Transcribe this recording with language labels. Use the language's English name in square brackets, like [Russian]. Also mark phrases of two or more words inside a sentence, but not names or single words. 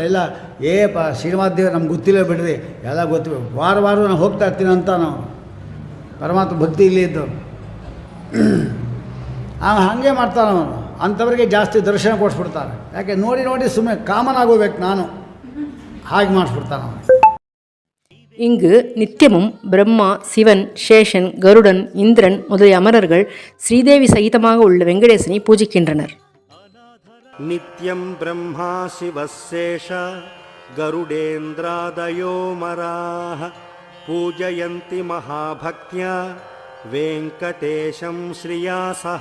[Kannada] ಇಲ್ಲ ಶ್ರೀನಿವಾಸ ದೇವರು ನಮ್ಗೆ ಗೊತ್ತಿಲ್ಲ ಬಿಡ್ರಿ, ಎಲ್ಲ ಗೊತ್ತಿಲ್ಲ, ವಾರ ನಾನು ಹೋಗ್ತಾ ಇರ್ತೀನಿ ಅಂತ ನಾವು ಪರಮಾತ್ಮ ಭಕ್ತಿ ಇಲ್ಲೇ ಇದ್ದವನು ಹಾಗೆ ಮಾಡ್ತಾನವನು. ಅಂಥವ್ರಿಗೆ ಜಾಸ್ತಿ ದರ್ಶನ ಕೊಡಿಸ್ಬಿಡ್ತಾರೆ. ಯಾಕೆ ನೋಡಿ ಸುಮ್ಮನೆ ಕಾಮನ್ ಆಗೋಬೇಕು ನಾನು, ಹಾಗೆ ಮಾಡಿಸ್ಬಿಡ್ತಾನೆ ಅವನು. [Tamil] இங்கு நித்தியமும் பிரம்மா, சிவன், சேஷன், கருடன், இந்திரன் முதலிய அமரர்கள் ஸ்ரீதேவி சகிதமாக உள்ள வெங்கடேசனை பூஜிக்கின்றனர். [Sanskrit] नित्यं ब्रह्मा शिवशेष गरुडेन्द्रादयो मराह पूजयन्ति महाभक्त्या वेङ्कटेशं श्रीयासह.